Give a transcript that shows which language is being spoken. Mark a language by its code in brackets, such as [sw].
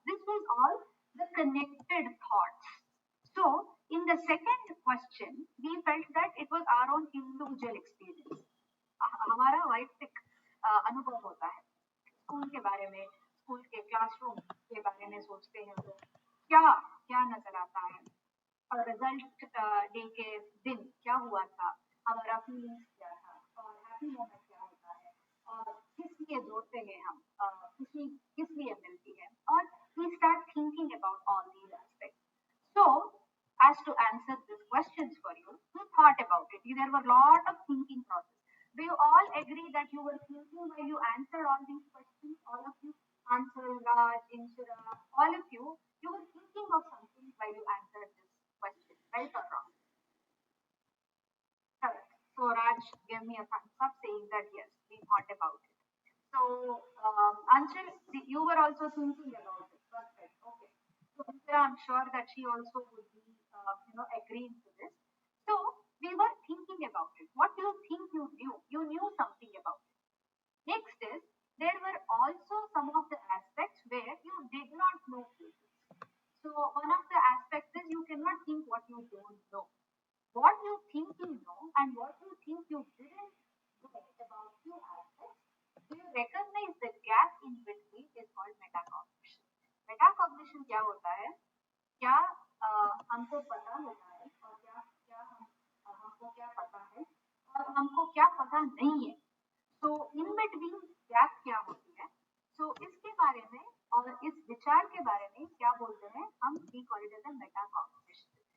[en] This was all the connected thoughts. So in the second question, we felt that it was our own individual experience. [hi] हमारा वैयक्तिक अनुभव होता है school के बारे में, स्कूल के क्लासरूम के बारे में सोचते हैं तो क्या क्या नजर आता है और रिजल्ट डे के दिन क्या हुआ था, हमारा फीलिंग्स क्या था और हैप्पी मोमेंट क्या होता है और किस लिए जोड़ते हैं हम, खुशी किस लिए मिलती है, और [en] we start thinking about all these aspects. So as to answer these questions for you, you thought about it. There were a lot of thinking process. Do you all agree that you were thinking while you answered all these questions? All of you, Ansel, Raj, Inshira, all of you were thinking of something while you answered this question, right or wrong? Correct. So Raj gave me a thumbs up saying that yes, we thought about it. So Anshul, you were also thinking about it. Perfect. Okay. So Inshira, I'm sure that she also would be, agreeing to this. So we were thinking about it. What do you think you knew? You knew something about it. Next is, there were also some of the aspects where you did not know physics. So one of the aspects is you cannot think what you don't know. What you think you know and what you think you didn't know about few aspects, do you recognize the gap in between is called metacognition. [hi] Metacognition क्या होता है? क्या हमको पता होता है और क्या हमको क्या पता है और हमको क्या पता नहीं है. तो [en] in between [hi] गैप क्या होती है, तो इसके बारे में और इस विचार के बारे में क्या बोलते हैं हम, [en] We call it as a metacognition.